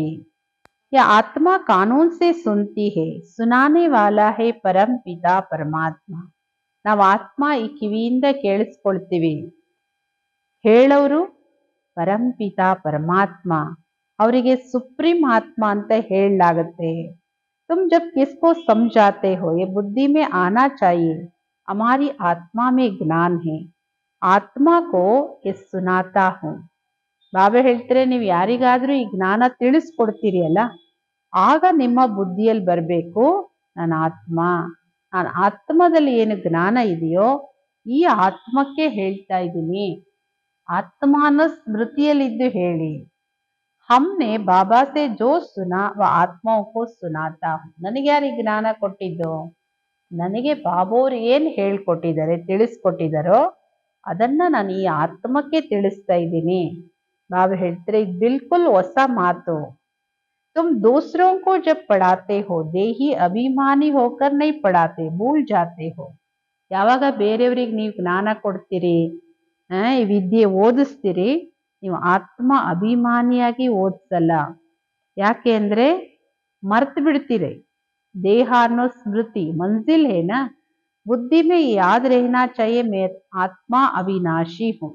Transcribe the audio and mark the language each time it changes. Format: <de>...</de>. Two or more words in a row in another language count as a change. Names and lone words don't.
<hi>या आत्मा कानून से सुनती है, सुनाने वाला है परम पिता परमात्मा.</hi> <kn>ನಾವು ಆತ್ಮ ಈ ಕಿವಿಯಿಂದ ಕೇಳಿಸ್ಕೊಳ್ತೀವಿ, ಹೇಳೋರು ಪರಂ ಪಿತಾ ಪರಮಾತ್ಮ, ಅವರಿಗೆ ಸುಪ್ರೀಂ ಆತ್ಮ ಅಂತ ಹೇಳಲಾಗತ್ತೆ.</kn> <hi>तुम जब किसको समझाते हो, ये बुद्धि में आना चाहिए, हमारी आत्मा में ज्ञान है, आत्मा को ये सुनाता हूँ.</hi> <kn>ಬಾಬಾ ಹೇಳ್ತಾರೆ, ನೀವು ಯಾರಿಗಾದ್ರೂ ಈ ಜ್ಞಾನ ತಿಳಿಸ್ಕೊಡ್ತೀರಿ ಅಲ್ಲ, ಆಗ ನಿಮ್ಮ ಬುದ್ಧಿಯಲ್ಲಿ ಬರಬೇಕು, ನಾನು ಆತ್ಮ, ನಾನು ಆತ್ಮದಲ್ಲಿ ಏನು ಜ್ಞಾನ ಇದೆಯೋ ಈ ಆತ್ಮಕ್ಕೆ ಹೇಳ್ತಾ ಇದ್ದೀನಿ. ಆತ್ಮ ಅನ್ನೋ ಸ್ಮೃತಿಯಲ್ಲಿದ್ದು ಹೇಳಿ.</kn> <hi>हमने बाबा से जो सुना वह आत्माओं को सुनाता हूँ.</hi> <kn>ನನಗೆ ಯಾರು ಜ್ಞಾನ ಕೊಟ್ಟಿದ್ದು? ನನಗೆ ಬಾಬೋರು ಏನ್ ಹೇಳ್ಕೊಟ್ಟಿದ್ದಾರೆ, ತಿಳಿಸ್ಕೊಟ್ಟಿದ್ದಾರೋ ಅದನ್ನ ನಾನು ಈ ಆತ್ಮಕ್ಕೆ ತಿಳಿಸ್ತಾ ಇದ್ದೀನಿ. ಬಾಬಾ ಹೇಳ್ತಾರೆ, ಇದು ಬಿಲ್ಕುಲ್ ಹೊಸ ಮಾತು.</kn> <hi>तुम दूसरों को जब पढ़ाते हो देही अभिमानी होकर नहीं पढ़ाते, भूल जाते हो.</hi> <kn>ಯಾವಾಗ ಬೇರೆಯವ್ರಿಗೆ ನೀವು ಜ್ಞಾನ ಕೊಡ್ತೀರಿ, ಈ ವಿದ್ಯೆ ಓದಿಸ್ತೀರಿ, ನೀವು ಆತ್ಮ ಅಭಿಮಾನಿಯಾಗಿ ಓದಿಸಲ್ಲ. ಯಾಕೆ ಅಂದ್ರೆ ಮರ್ತು ಬಿಡ್ತೀರಿ. ದೇಹ ಅನ್ನೋ ಸ್ಮೃತಿ</kn> <hi>मंज़िल है ना, बुद्धि में याद रहना चाहिए मैं आत्मा अविनाशी हूँ.</hi>